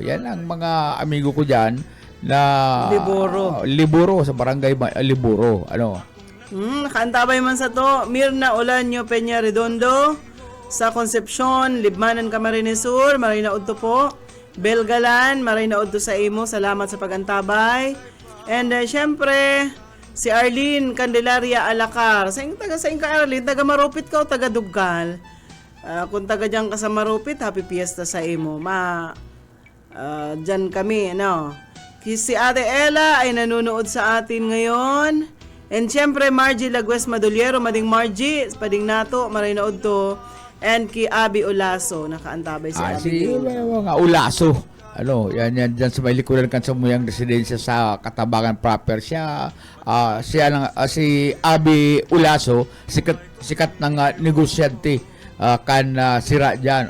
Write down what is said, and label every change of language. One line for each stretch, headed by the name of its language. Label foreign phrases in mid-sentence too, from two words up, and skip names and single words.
Filipino: Yan ang mga amigo ko dyan na Liburo sa Barangay Liburo.
Bikol: Nakaantabay man sa to, Mirna Olanyo Peña Redondo, sa Concepcion, Libmanan, Camarines Sur, maray na udto po. Belgalan, maray na udto sa imo, salamat sa pagantabay.
Filipino: And syempre, si Arlene Candelaria Alacar.
Bikol: Sa inyo ka Arlene, taga Marupit ka o taga Duggal? Kung taga dyan ka sa Marupit,
English: happy fiesta
Bikol: sa imo.
Filipino: Dyan kami, Si Ate Ella ay nanonood sa atin ngayon.
Bikol: And syempre, Margie Lagues Maduliero, mading Margie, pading nato, maray na udto. And ki Abi Ulaso, nakaantabay si Abi. Mga Ulaso. Yan dyan sa may likuran kan sa muyang residensya sa Katabangan proper. Si Abi Ulaso, sikat ng negosyante sira dyan.